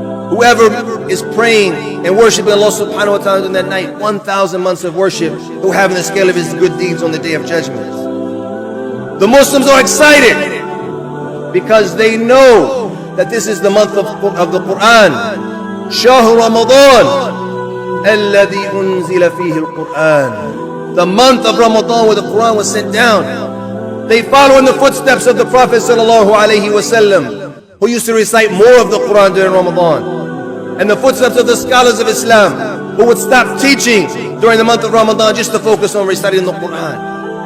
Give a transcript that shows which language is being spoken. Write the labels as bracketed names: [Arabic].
[English] Whoever is praying and worshiping Allah subhanahu wa ta'ala in that night, 1,000 months of worship, he'll have in the scale of his good deeds on the day of judgment. The Muslims are excited because they know that this is the month of the Quran. [Arabic] شهر رمضان الذي أنزل فيه القرآن. [English] The month of Ramadan where the Quran was sent down. They follow in the footsteps of the Prophet sallallahu alaihi wasallam, who used to recite more of the Quran during Ramadan, and the footsteps of the scholars of Islam, who would stop teaching during the month of Ramadan just to focus on reciting the Quran.